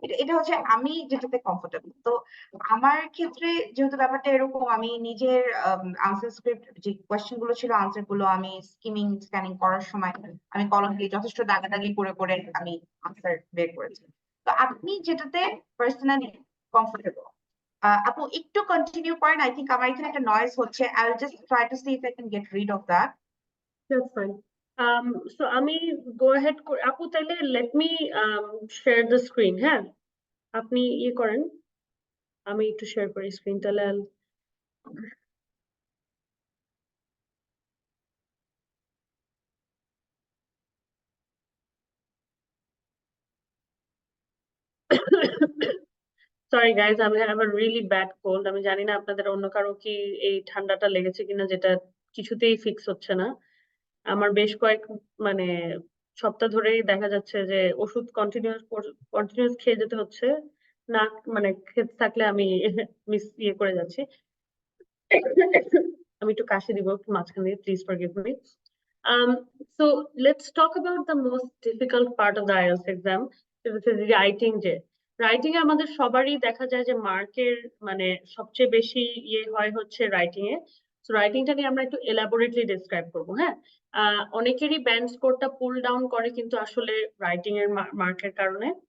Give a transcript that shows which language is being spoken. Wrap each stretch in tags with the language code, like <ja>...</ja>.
<bn>এটা হচ্ছে আমি যেটাতে কমফোর্টেবল। তো আমার ক্ষেত্রে যেহেতু ব্যাপারটা এরকম, আমি নিজের আনসার স্ক্রিপ্ট যে কোয়েশ্চেন গুলো ছিল, আনসার গুলো আমি স্ক্যানিং করার সময় আমি কলম দিয়ে যথেষ্ট দাগাদাগি করে করে আমি আনসার বের করেছি। তো আপনি যেটাতে পার্সোনালি কমফোর্টেবল। আপু একটু কন্টিনিউ করেন, আই থিঙ্ক আমার এখানে একটা নয়েজ হচ্ছে।</bn> <en>I will just try to see if I can get rid of that. That's fine. So আমি go ahead আপু, তাহলে let me share the screen.</en> <bn>হ্যাঁ, আপনি ইয়ে করেন, আমি একটু শেয়ার করি স্ক্রিন।</bn> <en>তাহলে sorry guys, আমি have a really bad cold.</en> <bn>আমি জানি না আপনাদের অন্য কারো কি এই ঠান্ডাটা লেগেছে কিনা, যেটা কিছুতেই ফিক্স হচ্ছে না। আমার বেশ কয়েক মানে সপ্তাহ ধরেই দেখা যাচ্ছে যে ওষুধ কন্টিনিউয়াস খেয়ে যেতে হচ্ছে না, মানে খেতে থাকলে আমি মিস ইয়ে করে যাচ্ছি। আমি একটু কাশি দিব একটু মাঝখান দিয়ে,</bn> <en>Please forgive me. So let's talk about the most difficult part of the IELTS exam, which is writing.</en> <bn>যে রাইটিং এ আমাদের সবারই দেখা যায় যে মার্কের মানে সবচেয়ে বেশি ইয়ে হয় হচ্ছে রাইটিং এ। তো রাইটিংটা নিয়ে আমরা একটু এলাবোরেটলি ডিসক্রাইব করবো। হ্যাঁ, অনেকেরই ব্যান্ড স্কোরটা পুল ডাউন করে কিন্তু আসলে রাইটিং এর মার্কের কারণে।</bn>